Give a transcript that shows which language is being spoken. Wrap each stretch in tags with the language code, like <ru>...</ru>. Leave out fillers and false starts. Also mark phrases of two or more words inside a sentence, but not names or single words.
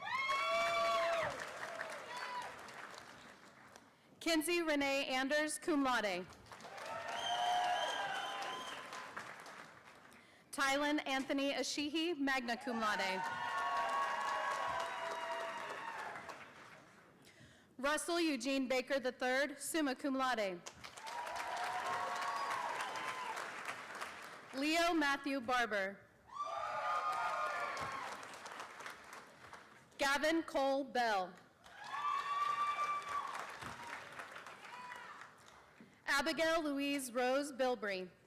<en>Kinsey Renee Anders,</en> <la>cum laude.</la> <en>Tylen Anthony Ashihi,</en> <la>magna cum laude.</la> <en>Russell Eugene Baker III,</en> <la>summa cum laude.</la> <en>Leo Matthew Barber. Gavin Cole Bell. Abigail Louise Rose Bilbrey.</en>